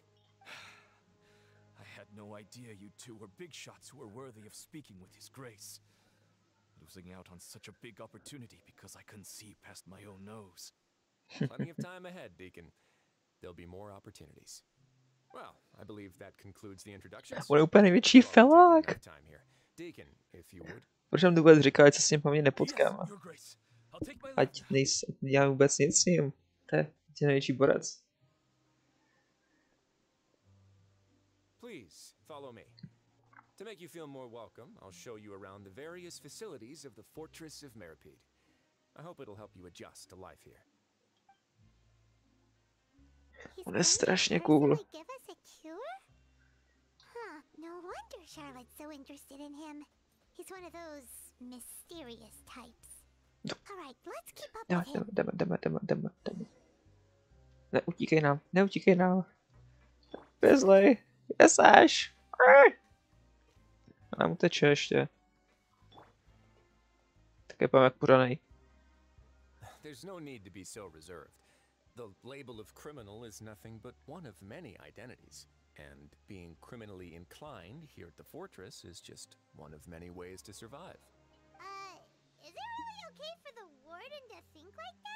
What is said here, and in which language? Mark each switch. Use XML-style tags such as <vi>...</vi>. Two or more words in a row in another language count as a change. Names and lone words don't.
<en>I had no idea you two were big shots who were worthy of speaking with His Grace. Losing out on such a big opportunity because I couldn't see past my own nose. Plenty of time ahead, Deacon. There'll be more opportunities. Well, I believe that concludes the introductions.</en> <cs>On je úplně největší felák.</cs> <en>Time here. Deacon, if you would.</en> <cs>Proč nám to vůbec říká, ať se s ním po mně nepotkáme? Ať nedělám vůbec nic s ním. To je největší borec.</cs> <en>Please, follow me. To make you feel more welcome, I'll show you around the various facilities of the Fortress of Meribede. I hope it'll help you adjust to life here. He's</en> <cs>On je</cs> <en>going to</en> <cs>strašně cool.</cs> <en>personally give us a cure? Huh, no wonder Charlotte's so interested in him. He's one of those mysterious types. Alright, let's keep up</en> <cs>Jdeme,</cs> <en>with him.</en> <cs>jdeme. Neutíkej nám. Grizzly, kde seš? A nám uteče ještě. Tak je jak podanej.</cs> <en>There's no need to be so reserved. The label of criminal is nothing but one of many identities. And being criminally inclined here at the fortress is just one of many ways to survive. Is it really okay for the warden to think like that?</en>